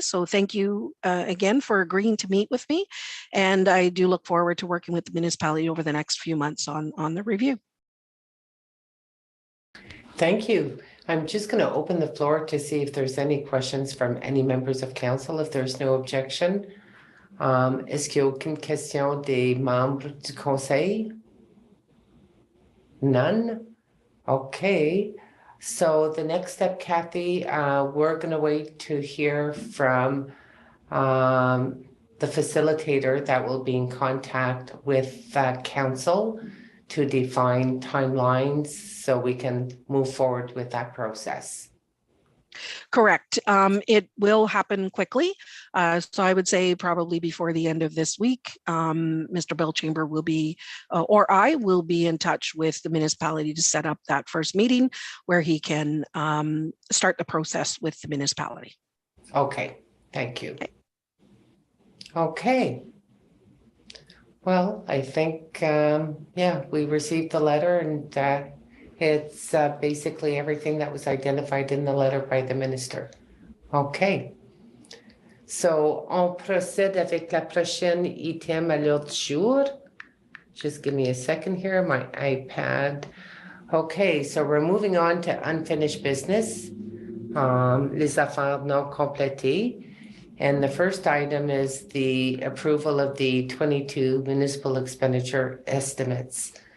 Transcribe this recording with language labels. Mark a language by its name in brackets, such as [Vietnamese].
[English] So thank you again for agreeing to meet with me. And I do look forward to working with the municipality over the next few months on the review. Thank you. I'm just going to open the floor to see if there's any questions from any members of council. If there's no objection, [French] est-ce qu'il y a aucune question des membres du conseil? [English] None? Okay. So the next step, Kathy, we're going to wait to hear from the facilitator that will be in contact with council to define timelines so we can move forward with that process. Correct. It will happen quickly. So I would say probably before the end of this week, Mr. Belchamber will be, or I will be in touch with the municipality to set up that first meeting where he can start the process with the municipality. Okay, thank you. Okay. Well, I think, yeah, we received the letter and It's basically everything that was identified in the letter by the minister. Okay. [French] So, on procède avec la prochaine item à l'ordre du jour. [English] Just give me a second here, my iPad. Okay, so we're moving on to unfinished business, [French] les affaires non complétées. [English] And the first item is the approval of the 22 municipal expenditure estimates.